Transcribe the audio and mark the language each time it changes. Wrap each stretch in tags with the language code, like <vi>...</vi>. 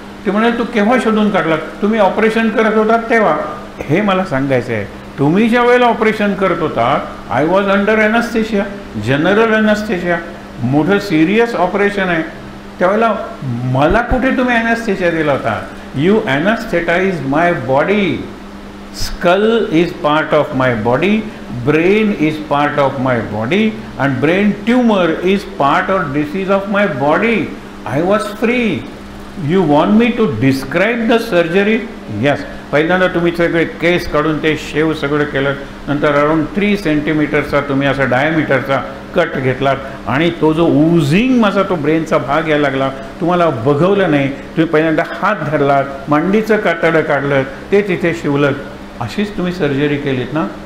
<mr>ते म्हणाले तू केव्हा शोधून काढला? तुम्ही ऑपरेशन करत होतात तेव्हा. हे मला सांगायचं आहे तुम्ही ज्या वेळेला ऑपरेशन करत होता,</mr> <en>I was under anaesthesia, general anaesthesia,</en> <mr>मोठं सिरियस ऑपरेशन आहे, त्यावेळेला मला कुठे तुम्ही ॲनास्थेशिया दिला होता?</mr> <en>You anaesthetise my body. Skull is part of my body, brain is part of my body, and brain tumor is part or disease of my body. I was free. You want me to describe the surgery? Yes.</en> <mr>पहिल्यांदा तुम्ही सगळे केस काढून ते शेव सगळं केलं, नंतर around 3 सेंटीमीटरचा तुम्ही असा डायमीटरचा कट घेतलात आणि तो जो उझिंग माझा तो ब्रेनचा भाग यायला लागला, तुम्हाला बघवलं नाही, तुम्ही पहिल्यांदा हात धरलात, मांडीचं कातडं काढलं, ते तिथे शिवलं, अशीच तुम्ही सर्जरी केलीत ना?</mr>